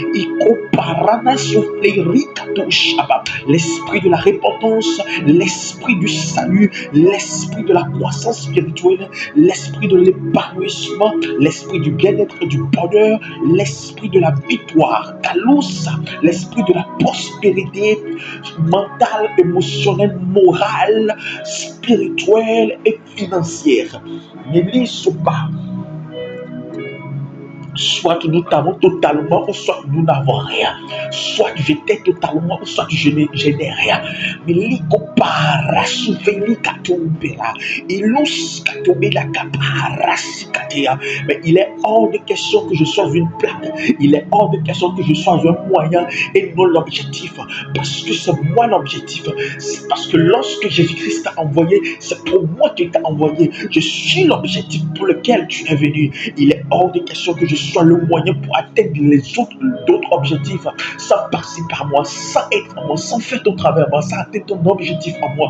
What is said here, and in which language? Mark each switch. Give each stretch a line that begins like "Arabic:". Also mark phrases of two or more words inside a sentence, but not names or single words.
French: l'esprit de la repentance, l'esprit du salut, l'esprit de la croissance spirituelle, l'esprit de l'épanouissement, l'esprit du bien-être et du bonheur, l'esprit de la victoire, Kalousa, l'esprit de la prospérité mentale, émotionnelle, morale, spirituelle et financière. Mélissopa. Soit nous t'avons totalement, ou soit nous n'avons rien. Soit je t'ai totalement, ou soit je n'ai rien. Mais l'icopara souveni katombela, ilus katobela kapara sikatea. Mais il est hors de question que je sois une plaque. Il est hors de question que je sois un moyen et non l'objectif. Parce que c'est moi l'objectif. C'est parce que lorsque Jésus-Christ t'a envoyé, c'est pour moi qu'il t'a envoyé. Je suis l'objectif pour lequel tu es venu. Il est hors de question que je soit le moyen pour atteindre d'autres objectifs, sans passer par moi, sans être en moi, sans faire ton travail à moi, sans atteindre ton objectif à moi.